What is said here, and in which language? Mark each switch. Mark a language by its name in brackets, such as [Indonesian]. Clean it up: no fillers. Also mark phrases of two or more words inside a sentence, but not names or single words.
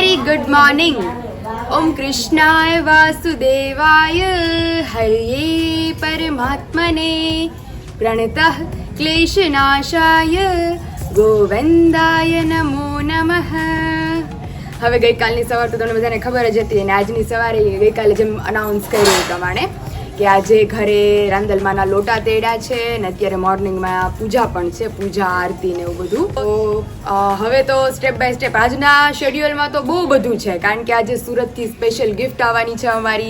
[English] Good morning. [Sanskrit] ओम कृष्णाय वासुदेवाय हरये परमात्मने प्रणतः क्लेशनाशाय गोविंदाय नमो नमः. [Gujarati] હવે ગઈકાલની સવાર તો તમને બધાને ખબર જ હતી અને આજની સવારે ગઈકાલે જેમ અનાઉન્સ કર્યું એ પ્રમાણે કે આજે ઘરે રાંદલમાના લોટા તેડ્યા છે અને અત્યારે મોર્નિંગમાં પૂજા પણ છે, પૂજા આરતી ને એવું બધું. તો હવે તો [English] step by step [Gujarati] આજના શેડ્યુલમાં તો બહુ બધું છે, કારણ કે આજે સુરતથી સ્પેશિયલ ગિફ્ટ આવવાની છે અમારી.